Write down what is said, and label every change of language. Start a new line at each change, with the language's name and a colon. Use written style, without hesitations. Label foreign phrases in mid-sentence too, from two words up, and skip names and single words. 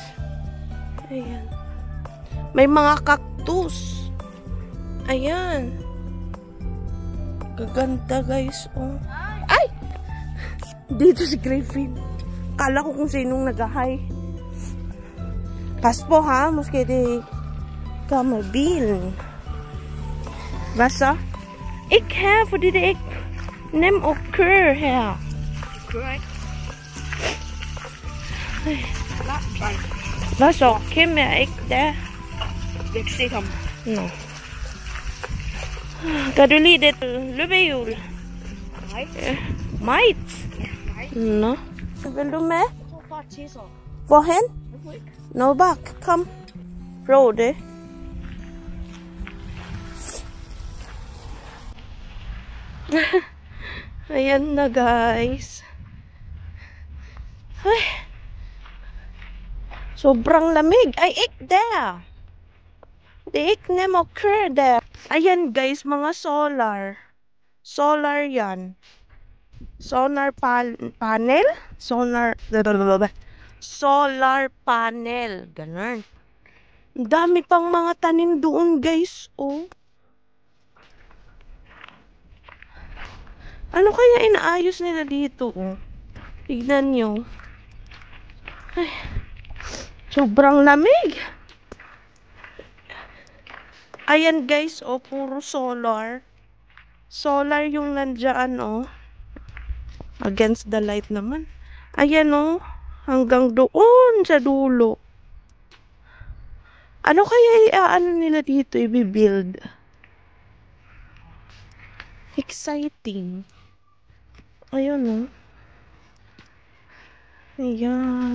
Filipino: Ayan. May mga cactus. Ayan. Gaganda, guys. Oh. Ay! Dito si Griffin. Kala ko kung sinong nag-hi. Pas po, ha?
Danish: Måske de kommer bilen. Hvad så? Ikke her, fordi det er ikke nemt at køre her. Hvad så? Kim er ikke der. Jeg kan se ham. Nå. Kan du lide et løbehjul? Nej. Meget? Nå. Vil du med? Jeg tror far tisser. Hvorhen? Jeg får ikke. Nå, bak. Kom. Prøv det.
Filipino: Ayan na, guys. Ay. Sobrang lamig. Ay,
Danish: ikke der. Det er ikke nemt at køre der.
Filipino: Ayan, guys, mga solar. Solar yan.
English: Solar panel? Solar panel. Ganun.
Filipino: Ang dami pang mga tanim doon, guys. Oh. Ano kaya inaayos nila dito? Oh. Tignan nyo. Ay. Sobrang lamig. Ayan, guys. Oh, puro solar. Solar yung nandiyan, oh.
English: Against the light
Filipino: naman. Ayan, oh. Hanggang doon sa dulo. Ano kaya ano nila dito i-build? Exciting. Ayun, oh. Ayan.